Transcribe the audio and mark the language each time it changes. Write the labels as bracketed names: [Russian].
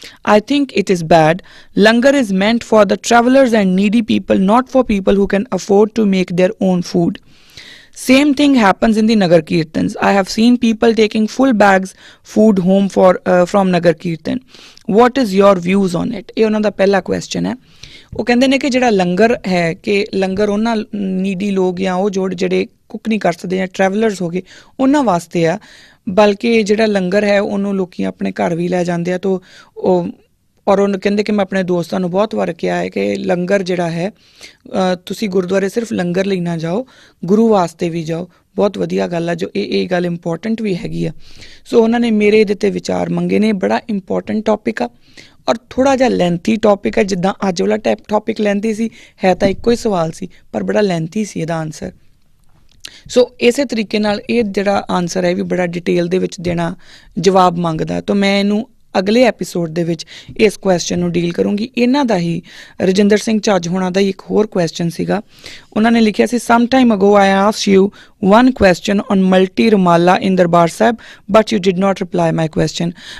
[English] I think it is bad. Langar is meant for the travelers and needy people, not for people who can afford to make their own food. Same thing happens in the Nagar Kirtans. I have seen people taking full bags food home from Nagar Kirtan. What is your views on it? [Punjabi] ਇਹ ਉਹਨਾਂ ਦਾ ਪਹਿਲਾ question ਹੈ। ਉਹ ਕਹਿੰਦੇ ਨੇ ਕਿ ਜਿਹੜਾ ਲੰਗਰ ਹੈ, ਕਿ ਲੰਗਰ ਉਹਨਾਂ ਨੀਡੀ ਲੋਕ ਜਾਂ ਉਹ ਜਿਹੜੇ ਕੁੱਕ ਨਹੀਂ ਕਰ ਸਕਦੇ ਜਾਂ ਟਰੈਵਲਰਸ ਹੋ ਗਏ ਉਹਨਾਂ ਵਾਸਤੇ ਆ, ਬਲਕਿ ਜਿਹੜਾ ਲੰਗਰ ਹੈ ਉਹਨੂੰ ਲੋਕੀ ਆਪਣੇ ਘਰ ਵੀ ਲੈ ਜਾਂਦੇ ਆ। ਤਾਂ ਉਹ ਔਰ ਉਹਨੂੰ ਕਹਿੰਦੇ ਕਿ ਮੈਂ ਆਪਣੇ ਦੋਸਤਾਂ ਨੂੰ ਬਹੁਤ ਵਾਰ ਕਿਹਾ ਹੈ ਕਿ ਲੰਗਰ ਜਿਹੜਾ ਹੈ, ਤੁਸੀਂ ਗੁਰਦੁਆਰੇ ਸਿਰਫ ਲੰਗਰ ਲਈ ਨਾ ਜਾਓ, ਗੁਰੂ ਵਾਸਤੇ ਵੀ ਜਾਓ। ਬਹੁਤ ਵਧੀਆ ਗੱਲ ਆ, ਜੋ ਇਹ ਗੱਲ ਇੰਪੋਰਟੈਂਟ ਵੀ ਹੈਗੀ ਆ। ਸੋ ਉਹਨਾਂ ਨੇ ਮੇਰੇ ਇਹਦੇ 'ਤੇ ਵਿਚਾਰ ਮੰਗੇ ਨੇ। ਬੜਾ ਇੰਪੋਰਟੈਂਟ ਟੌਪਿਕ ਆ, ਔਰ ਥੋੜ੍ਹਾ ਜਿਹਾ ਲੈਂਥੀ ਟੌਪਿਕ ਹੈ। ਜਿੱਦਾਂ ਅੱਜ ਵਾਲਾ ਟੌਪਿਕ ਲੈਂਥੀ ਸੀ, ਹੈ ਤਾਂ ਇੱਕੋ ਹੀ ਸਵਾਲ ਸੀ, ਪਰ ਬੜਾ ਲੈਂਥੀ ਸੀ ਇਹਦਾ ਆਨਸਰ। ਸੋ ਇਸੇ ਤਰੀਕੇ ਨਾਲ ਇਹ ਜਿਹੜਾ ਆਨਸਰ ਹੈ ਵੀ ਬੜਾ ਡਿਟੇਲ ਦੇ ਵਿੱਚ ਦੇਣਾ ਜਵਾਬ ਮੰਗਦਾ। ਤਾਂ ਮੈਂ ਇਹਨੂੰ ਅਗਲੇ ਐਪੀਸੋਡ ਦੇ ਵਿੱਚ ਇਸ ਕੁਐਸਚਨ ਨੂੰ ਡੀਲ ਕਰੂੰਗੀ। ਇਹਨਾਂ ਦਾ ਹੀ ਰਜਿੰਦਰ ਸਿੰਘ ਝੱਜ ਹੋਣਾ ਦਾ ਹੀ ਇੱਕ ਹੋਰ ਕੁਐਸਚਨ ਸੀਗਾ। ਉਹਨਾਂ ਨੇ ਲਿਖਿਆ ਸੀ, [English] Some time ago I asked you one question on multi Ramala in Darbar Sahib, but you did not reply my question.